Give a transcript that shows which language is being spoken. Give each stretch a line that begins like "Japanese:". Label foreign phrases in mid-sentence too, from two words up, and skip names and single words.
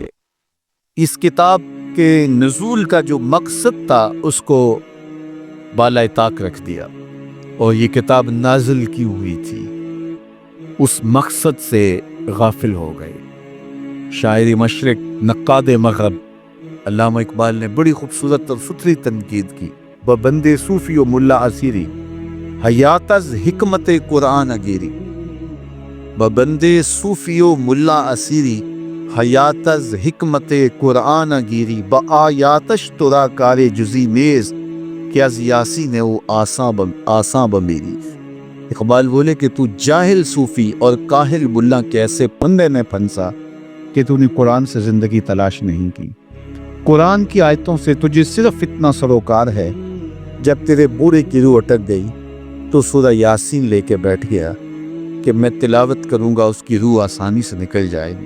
Urdu: اس کتاب کے نزول کا جو مقصد تھا اس کو بالائے طاق رکھ دیا، اور یہ کتاب نازل کی ہوئی تھی، اس مقصد سے غافل ہو گئے۔ شاعر مشرق، نقاد مغرب علامہ اقبال نے بڑی خوبصورت اور فطری تنقید کی۔
Persian: ببند صوفی و ملا اسیری حیات از حکمت قرآن گیری، ببند صوفی و ملا اسیری حیات از حکمت قرآن گیری، با آیاتش ترا کار جزی نیز کہ از یاسین او آساں بمیری۔
Urdu: اقبال بولے کہ تو جاہل صوفی اور کاہل ملا کے ایسے پندے میں پھنسا کہ تو نے قرآن سے زندگی تلاش نہیں کی۔ قرآن کی آیتوں سے تجھے صرف اتنا سروکار ہے، جب تیرے بوڑھے کی روح اٹک گئی تو سورہ یاسین لے کے بیٹھ گیا کہ میں تلاوت کروں گا، اس کی روح آسانی سے نکل جائے گی۔